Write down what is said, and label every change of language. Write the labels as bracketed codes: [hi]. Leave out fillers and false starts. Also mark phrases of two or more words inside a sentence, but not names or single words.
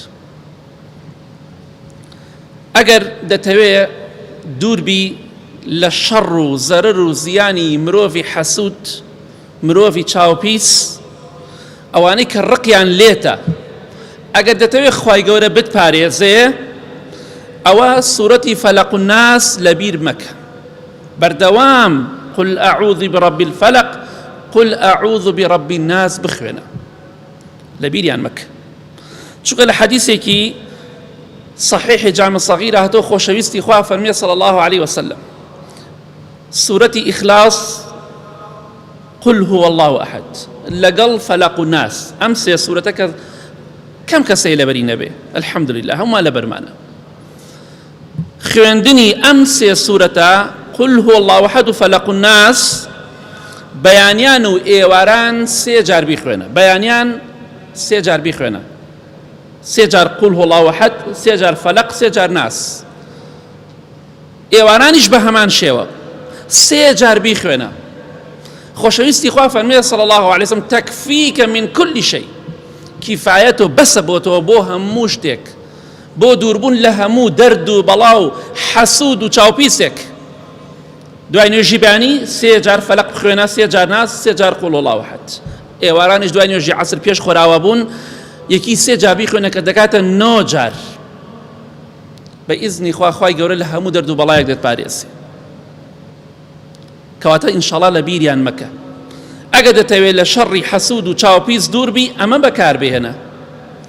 [ckb] ئەگەر دەتەوێت دووربی لە شەڕ و زەرەر و زیانی مرۆڤی حەسوود، مرۆڤی چاوپیس، ئەوانەی کە ڕقیان لێتە، ئەگەر دەتەوێت خوای گەورە بتپارێزێ، ئەوە سورەتی فەلەق الناس لەبیر مەکە، بەردەوام [ar] قل أعوذ برب الفلق، قل أعوذ برب الناس [ckb] بخوێنە، لەبیریان مەکە. چونکە لە حەدیثێکی صحیح جامع صغیر هاتۆ خۆشەویستی خوا فەرمێ [ar] صلی الله علیه وسلم [ckb] سورەتی ئیخلاص [ar] قل هو الله أحد [ckb] لەگەڵ فەلەق الناس، ئەم سێ سورەتەکە کەم کەسەی لەبەری نەبێ، الحەمدولله هەمووان لەبەرمانە. خوێندنی ئەم سێ سورەتە [ar] قل هو الله أحد [ckb] و فەلەق الناس بەیانیان و ئێواران سێ جار بیخوێنە، بەیانیان سێ جار بیخوێنە، سێ جار [ar] قل هو الله أحد، [ckb] سێ جار فەلەق، سێ جار ناس، ئێوارانیش بە هەمان شێوە سێ جار بیخوێنە. خۆشەویستی خوا فەرمێ [ar] صلی الله علیه وسلم تەکفیکە من كل شيء، [ckb] کیفایەتە بەسە بۆتەوە بۆ هەموو شتێک، بۆ دووربوون لە هەموو دەرد و بەڵاو حەسوود و چاوپیسێک. دوای نوێژی بەیانی سێ جار فەلەق بخوێنە، سێ جار ناس، سێ جار [ar] قل هو الله أحد. [ckb] ئێوارانیش دوای نوێژی عەسر پێش خۆراوە بوون یەکی سێ جار بیخوێنە کە دەکاتە 9 جار. بە ئیزنی خوا خوای گەورە لە هەموو دەرد و بەڵایەک دەتپارێزێ، کەواتە ئینشاڵڵا لە بیریان مەکە. ئەگە دەتەوێت لە شەڕی حەسوود و چاوپیس دووربی، ئەمە بەکار بهێنە.